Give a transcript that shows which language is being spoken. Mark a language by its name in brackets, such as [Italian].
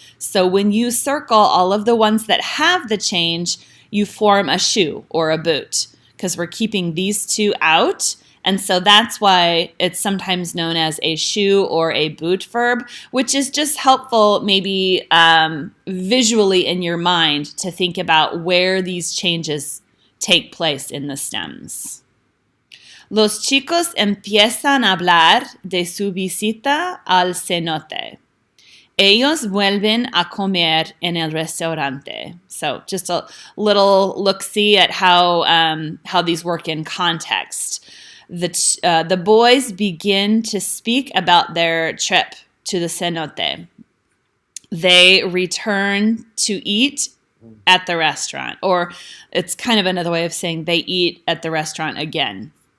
[English] So when you circle all of the ones that have the change, you form a shoe or a boot because we're keeping these two out. And so that's why it's sometimes known as a shoe or a boot verb, which is just helpful maybe visually in your mind to think about where these changes take place in the stems. [Spanish] Los chicos empiezan a hablar de su visita al cenote. Ellos vuelven a comer en el restaurante. [English] So just a little look-see at how these work in context. The boys begin to speak about their trip to the cenote. They return to eat at the restaurant, or it's kind of another way of saying they eat at the restaurant again.